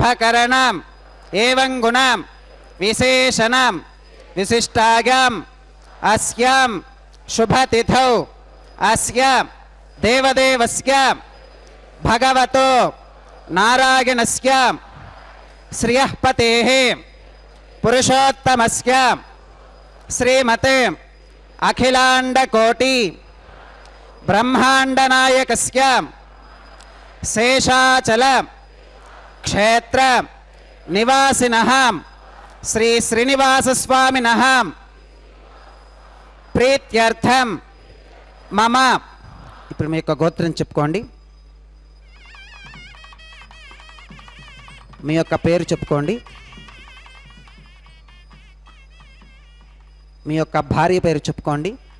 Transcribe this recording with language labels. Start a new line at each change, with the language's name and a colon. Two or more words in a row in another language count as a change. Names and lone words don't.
Sanskrit: करण एवं गुण विशेषण विशिष्टायां अस्यां शुभ तिथौ अस्य देवदेवस्य भगवतो नारायणस्य श्रियःपतेः पुरुषोत्तमस्य श्रीमते अखिलांडकोटि ब्रह्मांडनायकस्य शेषाचल क्षेत्र निवासिनः श्री श्रीनिवास स्वामिनः प्रीत्यर्थम मम.
Telugu: ఇప్పుడు మీ యొక్క గోత్రం చెప్పుకోండి. మీ యొక్క పేరు చెప్పుకోండి. మీ యొక్క భార్య పేరు చెప్పుకోండి.